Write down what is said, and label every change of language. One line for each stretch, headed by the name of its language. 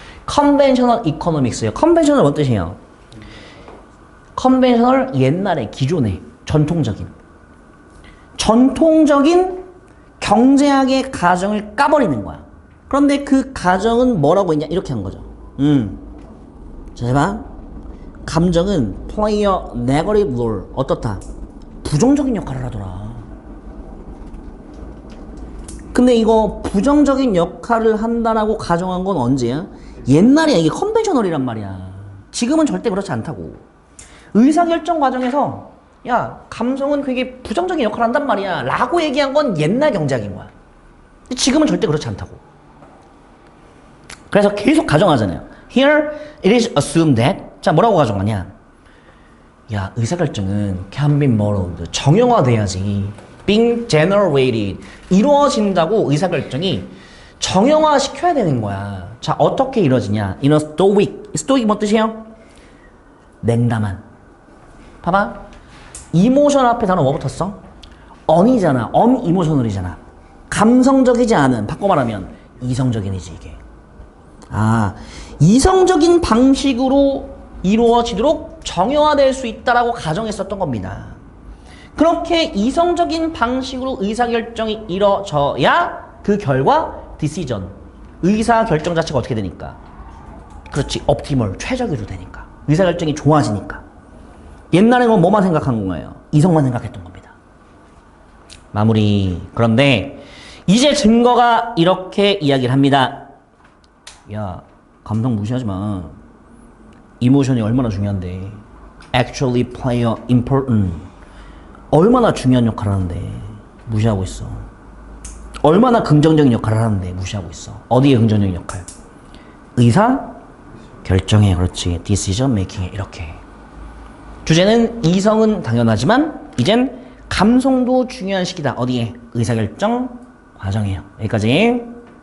English: conventional economics예요.
Korean: conventional 뭔 뜻이에요? conventional 옛날에 기존에 전통적인. 전통적인 경제학의 가정을 까버리는 거야. 그런데 그 가정은 뭐라고 했냐? 이렇게 한 거죠. 자, 해봐. 감정은
English: play a negative role.
Korean: 어떻다? 부정적인 역할을 하더라. 근데 이거 부정적인 역할을 한다라고 가정한 건 언제야? 옛날이야. 이게 컨벤셔널이란 말이야. 지금은 절대 그렇지 않다고. 의사결정 과정에서 야, 감성은 그게 부정적인 역할을 한단 말이야 라고 얘기한 건 옛날 경제학인 거야. 근데 지금은 절대 그렇지 않다고. 그래서 계속 가정하잖아요.
English: Here it is assumed that.
Korean: 자, 뭐라고 가정하냐? 야, 의사결정은
English: can be modeled.
Korean: 정형화돼야지.
English: being generated.
Korean: 이루어진다고 의사결정이 정형화 시켜야 되는 거야. 자, 어떻게 이루어지냐?
English: in a stoic.
Korean: stoic 뭐 뜻이에요? 냉담한. 봐봐. 이모션 앞에 단어 뭐 붙었어? on이잖아. unemotional이잖아. 감성적이지 않은. 바꿔 말하면 이성적인이지 이게. 아, 이성적인 방식으로 이루어지도록 정형화될 수 있다라고 가정했었던 겁니다. 그렇게 이성적인 방식으로 의사결정이 이루어져야 그 결과 decision. 의사결정 자체가 어떻게 되니까? 그렇지. optimal. 최적으로 되니까. 의사결정이 좋아지니까. 옛날에는 뭐만 생각한 거예요? 이성만 생각했던 겁니다. 마무리. 그런데 이제 증거가 이렇게 이야기를 합니다. 야, 감성 무시하지 마. 이모션이 얼마나 중요한데.
English: actually play a important.
Korean: 얼마나 중요한 역할을 하는데 무시하고 있어. 얼마나 긍정적인 역할을 하는데 무시하고 있어. 어디에 긍정적인 역할? 의사 결정에. 그렇지. decision making에. 이렇게. 주제는 이성은 당연하지만 이젠 감성도 중요한 시기다. 어디에? 의사결정 과정이에요. 여기까지.